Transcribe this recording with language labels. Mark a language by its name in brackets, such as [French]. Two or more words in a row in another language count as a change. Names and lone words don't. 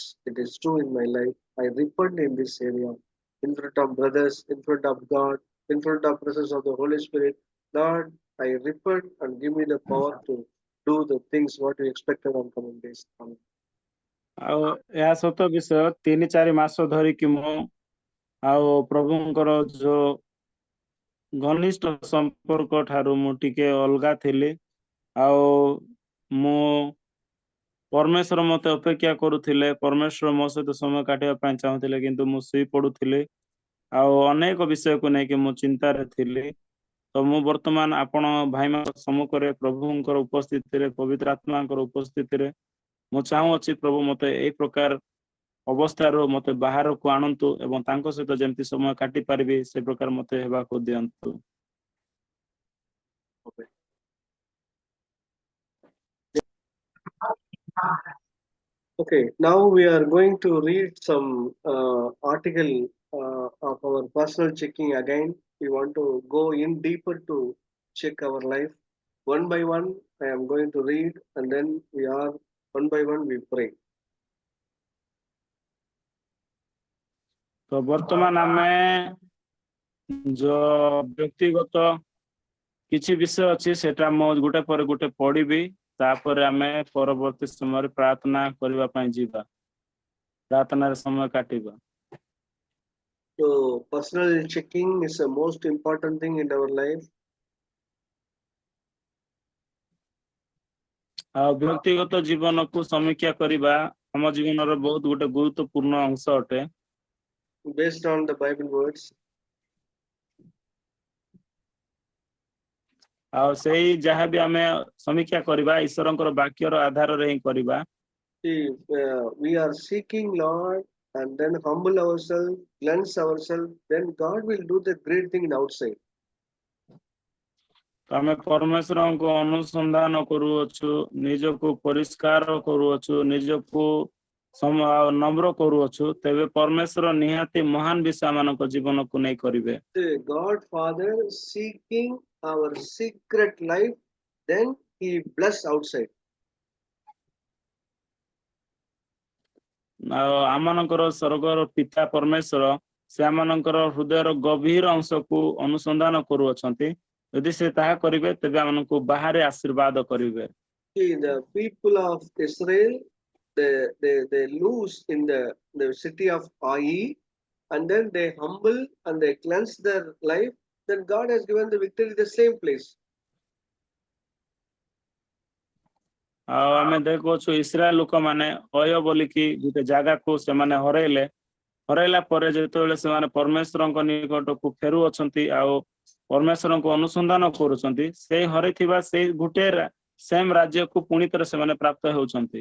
[English] It is true in my life. I repent in this area, in front of brothers, in front of God, in front of presence of the Holy Spirit. Lord, I repent and give me the power to do the things what you expected on coming days. Amen. [Odia] ଆଉ ଏହା ସତ ବିଷୟ, 3-4 ମାସ ଧରିକି ମୁଁ ଆଉ ପ୍ରଭୁଙ୍କର ଯୋଉ ଘନିଷ୍ଠ ସମ୍ପର୍କ ଠାରୁ ମୁଁ ଟିକେ ଅଲଗା ଥିଲି। ଆଉ ମୁଁ ପରମେଶ୍ୱର ମତେ ଅପେକ୍ଷା କରୁଥିଲେ, ପରମେଶ୍ୱର ମୋ ସହିତ ସମୟ କାଟିବା ପାଇଁ ଚାହୁଁଥିଲେ, କିନ୍ତୁ ମୁଁ ଶୋଇ ପଡୁଥିଲି ଆଉ ଅନେକ ବିଷୟକୁ ନେଇକି ମୁଁ ଚିନ୍ତାରେ ଥିଲି। ତ ମୁଁ ବର୍ତ୍ତମାନ ଆପଣ ଭାଇମାନଙ୍କ ସମ୍ମୁଖରେ ପ୍ରଭୁଙ୍କର ଉପସ୍ଥିତିରେ, ପବିତ୍ର ଆତ୍ମାଙ୍କର ଉପସ୍ଥିତିରେ ମୁଁ ଚାହୁଁଅଛି ପ୍ରଭୁ ମତେ ଏଇ ପ୍ରକାର ଅବସ୍ଥାରୁ ମତେ ବାହାରକୁ ଆଣନ୍ତୁ ଏବଂ ତାଙ୍କ ସହିତ ଯେମିତି ସମୟ କାଟି ପାରିବି ସେ ପ୍ରକାର ମତେ ହେବାକୁ ଦିଅନ୍ତୁ। [English] Okay, now we are going to read some article of our personal checking again. We want to go in deeper to check our life. One by one, I am going to read, and then one by one we pray. [Odia] ତ ବର୍ତ୍ତମାନ ଆମେ ଯୋଉ ବ୍ୟକ୍ତିଗତ କିଛି ବିଷୟ ଅଛି ସେଟା ମୁଁ ଗୋଟେ ପରେ ଗୋଟେ ପଢିବି, ତାପରେ ଆମେ ପରବର୍ତ୍ତୀ ସମୟରେ ପ୍ରାର୍ଥନା କରିବା ପାଇଁ ଯିବା, ପ୍ରାର୍ଥନାର ସମୟ କାଟିବା। [English] So personal checking is the most important thing in our life. [Odia] ଆଉ ବ୍ୟକ୍ତିଗତ ଜୀବନକୁ ସମୀକ୍ଷା କରିବା ଆମ ଜୀବନର ବହୁତ ଗୋଟେ ଗୁରୁତ୍ୱପୂର୍ଣ୍ଣ ଅଂଶ ଅଟେ। [English] Based on the Bible words. [Odia] ଆଉ ସେଇ ଯାହା ବି ଆମେ ସମୀକ୍ଷା କରିବା ଈଶ୍ୱରଙ୍କର ବାକ୍ୟର ଆଧାରରେ ହିଁ କରିବା। [English] See, we are seeking Lord and then humble ourselves, cleanse ourselves, then God will do the great thing in outside. [Odia] ଆମେ ପରମେଶ୍ୱରଙ୍କୁ ଅନୁସନ୍ଧାନ କରୁଅଛୁ, ନିଜକୁ ପରିଷ୍କାର କରୁଅଛୁ, ନିଜକୁ ନମ୍ର କରୁଅଛୁ, ତେବେ ପରମେଶ୍ୱର ନିହାତି ମହାନ ବିଷୟ ମାନଙ୍କ ଜୀବନକୁ ନେଇ କରିବେ। [English] The God Father seeking our secret life, then He bless outside. [Odia] ଆଉ ଆମମାନଙ୍କର ସ୍ୱର୍ଗର ପିତା ପରମେଶ୍ୱର ସେ ଆମମାନଙ୍କର ହୃଦୟର ଗଭୀର ଅଂଶକୁ ଅନୁସନ୍ଧାନ କରୁଅଛନ୍ତି। ଯଦି ସେ ତାହା କରିବେ ତେବେ ଆମମାନଙ୍କୁ ବାହାରେ ଆଶୀର୍ବାଦ କରିବେ। [English] See, the people of Israel, they lose in the city of Ai, and then they humble and they cleanse their life. Then God has given the victory the same place. [Odia] ଆଉ ଆମେ ଦେଖୁଅଛୁ ଇସ୍ରାଏଲ ଲୋକମାନେ ଅୟ ବୋଲିକି ଗୋଟେ ଜାଗାକୁ ସେମାନେ ହରେଇଲା ପରେ ଯେତେବେଳେ ସେମାନେ ପରମେଶ୍ୱରଙ୍କ ନିକଟକୁ ଫେରୁଅଛନ୍ତି ଆଉ ପରମେଶ୍ୱରଙ୍କୁ ଅନୁସନ୍ଧାନ କରୁଛନ୍ତି, ସେଇ ହରେଇଥିବା ସେଇ ଗୋଟେ ସେମ୍ ରାଜ୍ୟକୁ ପୁଣି ଥରେ ସେମାନେ ପ୍ରାପ୍ତ ହେଉଛନ୍ତି।